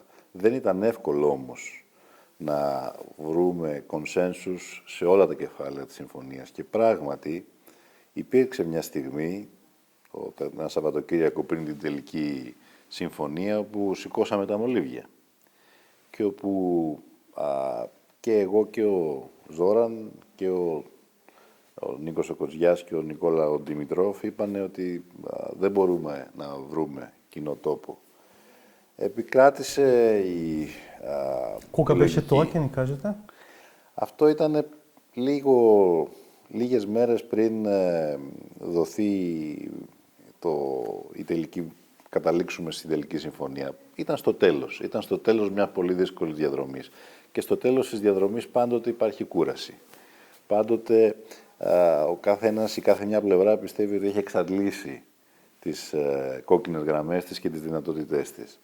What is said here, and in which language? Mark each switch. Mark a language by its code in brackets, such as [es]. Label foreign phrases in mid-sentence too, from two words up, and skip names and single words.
[el] Δεν ήταν εύκολο όμως να βρούμε κονσένσους σε όλα τα κεφάλαια της συμφωνίας και πράγματι υπήρξε μια στιγμή, ένα Σαββατοκύριακο πριν την τελική συμφωνία, όπου σηκώσαμε τα μολύβια και όπου και εγώ και ο Ζόραν και ο Νίκος ο Κοτζιάς και ο Νικόλα ο Δημητρόφ είπανε ότι δεν μπορούμε να βρούμε κοινό τόπο. Επικράτησε η [mk] Κόκα беше тоа, και ни кажете? [el] Αυτό ήταν λίγες μέρες πριν δοθεί καταλήξουμε στην τελική συμφωνία. Ήταν στο τέλος μια πολύ δύσκολη διαδρομής. Και στο τέλος της διαδρομής πάντοτε υπάρχει κούραση. Πάντοτε ο καθένας, η κάθε μια πλευρά πιστεύει ότι έχει εξαντλήσει τις κόκκινες γραμμές της και τις δυνατότητές της.